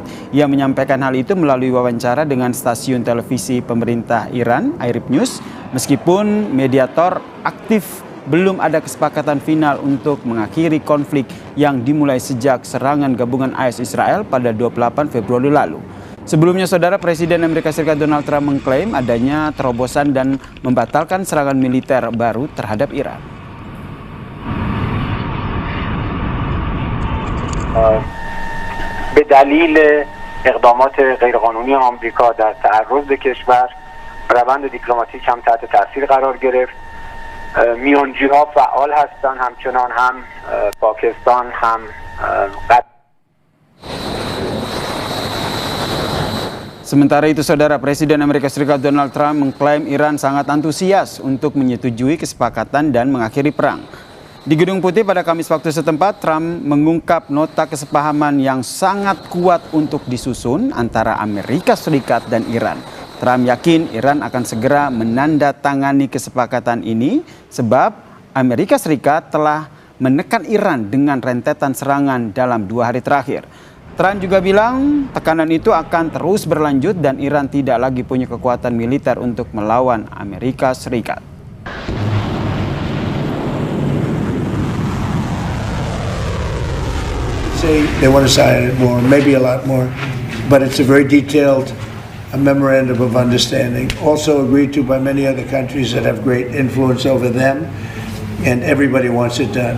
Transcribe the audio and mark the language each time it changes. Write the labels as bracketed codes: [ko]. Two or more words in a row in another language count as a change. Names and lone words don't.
[id] Ia menyampaikan hal itu melalui wawancara dengan stasiun televisi pemerintah Iran, Arab News, meskipun mediator aktif belum ada kesepakatan final untuk mengakhiri konflik yang dimulai sejak serangan gabungan AS Israel pada 28 Februari lalu. Sebelumnya, saudara, Presiden Amerika Serikat Donald Trump mengklaim adanya terobosan dan membatalkan serangan militer baru terhadap Iran. [fa] به دلیل اقدامات غیرقانونی آمریکا در تعرض به کشور روند دیپلماتیک هم تحت تاثیر قرار گرفت. میانجی‌ها فعال هستند، همچنان هم پاکستان هم [id] Sementara itu, saudara, Presiden Amerika Serikat Donald Trump mengklaim Iran sangat antusias untuk menyetujui kesepakatan dan mengakhiri perang. Di Gedung Putih pada Kamis waktu setempat, Trump mengungkap nota kesepahaman yang sangat kuat untuk disusun antara Amerika Serikat dan Iran. Trump yakin Iran akan segera menandatangani kesepakatan ini sebab Amerika Serikat telah menekan Iran dengan rentetan serangan dalam 2 hari terakhir. Trump juga bilang tekanan itu akan terus berlanjut dan Iran tidak lagi punya kekuatan militer untuk melawan Amerika Serikat. [en] Say they want to sign it more, maybe a lot more, but it's a very detailed memorandum of understanding, also agreed to by many other countries that have great influence over them, and everybody wants it done.